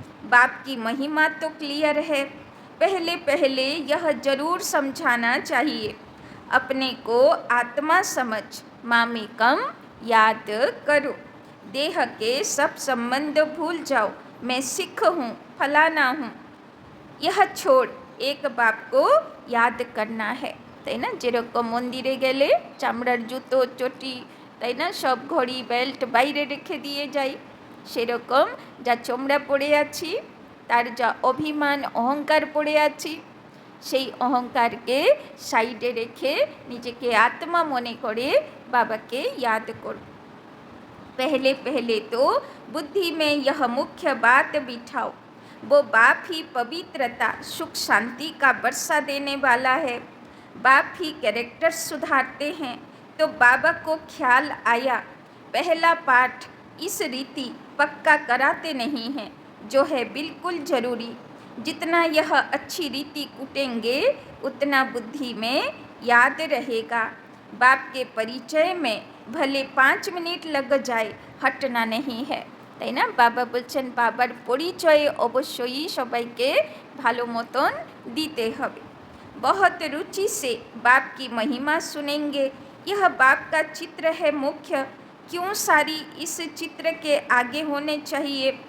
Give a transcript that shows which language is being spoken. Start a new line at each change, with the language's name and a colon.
Hindi: बाप की महिमा तो क्लियर है। पहले पहले यह जरूर समझाना चाहिए अपने को आत्मा समझ मामी कम याद करो। देह के सब संबंध भूल जाओ, मैं सिख हूँ, फलाना हूँ। यह छोड़ एक बाप को याद करना है,
Bangla: তাই না? যেরকম মন্দিরে গেলে চামড়ার জুতো চটি, তাই না, সব ঘড়ি বেল্ট বাইরে রেখে দিয়ে যাই, সেরকম যা চোমড়া পড়ে আছি, তার যা অভিমান অহংকার পড়ে আছি, সেই অহংকারকে সাইডে রেখে নিজেকে আত্মা মনে করে বাবাকে याद করব।
Hindi: पहले पहले तो बुद्धि में यह मुख्य बात बिठाओ, वो बाप ही पवित्रता सुख शांति का वर्षा देने वाला है। बाप ही कैरेक्टर सुधारते हैं। तो बाबा को ख्याल आया पहला पाठ इस रीति पक्का कराते नहीं हैं, जो है बिल्कुल ज़रूरी। जितना यह अच्छी रीति कूटेंगे उतना बुद्धि में याद रहेगा। बाप के परिचय में भले 5 मिनट लग जाए, हटना नहीं है,
Bangla: তাই না? বাবা বলছেন বাবার পরিচয়ে অবশ্যই সবাইকে ভালো মতন দিতে হবে।
Hindi: बहुत रुचि से बाप की महिमा सुनेंगे। यह बाप का चित्र है मुख्य, क्यों सारी इस चित्र के आगे होने चाहिए।